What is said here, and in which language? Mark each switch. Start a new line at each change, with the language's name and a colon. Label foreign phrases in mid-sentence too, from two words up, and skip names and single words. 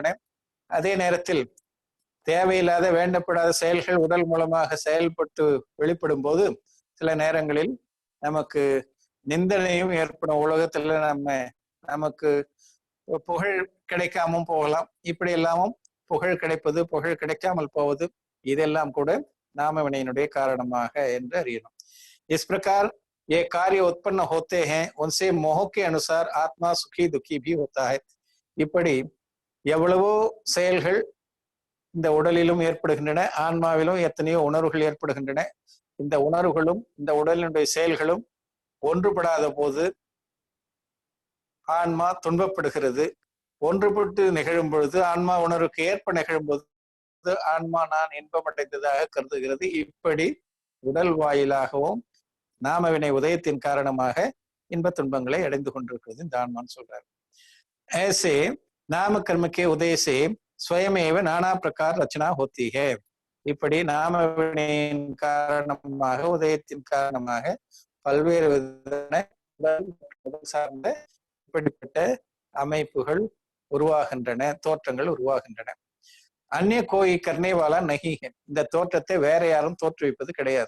Tamil: அதே நேரத்தில் தேவையில்லாத வேண்டப்படாத செயல்கள் உடல் மூலமாக செயல்பட்டு வெளிப்படும் போது சில நேரங்களில் நமக்கு நிந்தனையும் ஏற்படும். உலகத்துல நமக்கு புகழ் கிடைக்காமல் போகலாம். இப்படி எல்லாமும் புகழ் கிடைப்பது, புகழ் கிடைக்காமல் போவது, இதெல்லாம் கூட நாம வினையினுடைய காரணமாக என்று அறியணும்.
Hindi: इस प्रकार ये कार्य उत्पन्न होते हैं उनसे मोह के अनुसार आत्मा सुखी दुखी भी होता है.
Tamil: இப்படி எவ்வளவோ செயல்கள் இந்த உடலிலும் ஏற்படுகின்றன, ஆன்மாவிலும் எத்தனையோ உணர்வுகள் ஏற்படுகின்றன. இந்த உணர்வுகளும் இந்த உடலினுடைய செயல்களும் ஒன்றுபடாத போது ஆன்மா துன்பப்படுகிறது. ஒன்றுபட்டு நிகழும் பொழுது ஆன்மா உணர்வுக்கு ஏற்ப நிகழும் போது ஆன்மா நான் இன்பமடைந்ததாக கருதுகிறது. இப்படி உடல் வாயிலாகவும் நாமவினை உதயத்தின் காரணமாக இன்ப துன்பங்களை அடைந்து கொண்டிருக்கிறது இந்த ஆன்மான்னு சொல்றாரு.
Hindi: ऐसे नाम कर्म के उदय से स्वयमेव नाना प्रकार रचना होती है.
Tamil: இப்படி நாமவினையின் காரணமாக உதயத்தின் காரணமாக பல்வேறு விதமான சார்ந்த இப்படிப்பட்ட அமைப்புகள் உருவாகின்றன, தோற்றங்கள் உருவாகின்றன.
Hindi: अन्य कोई करनेवाला नहीं,
Tamil: இந்த தோற்றத்தை வேற யாரும் தோற்றுவிப்பது கிடையாது.